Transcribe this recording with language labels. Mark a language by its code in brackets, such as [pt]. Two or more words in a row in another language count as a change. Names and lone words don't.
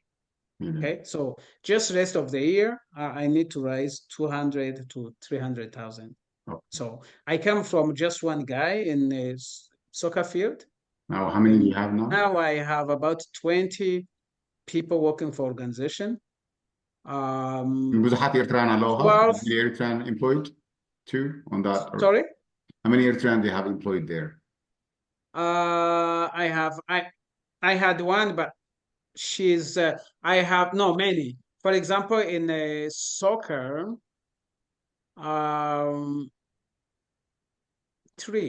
[en] Okay, so just rest of the year, I need to raise 200 to 300,000. Okay. So I come from just one guy in a soccer field. Now, how many do you have now? Now I have about 20 people working for organization. [ti] ብዙሓት ኤርትራውያን ኣለዉ [en] how many Eritrean employed too on that? Sorry? How many Eritrean do you have employed there? I had one, but she's I have many. For example, in soccer, three.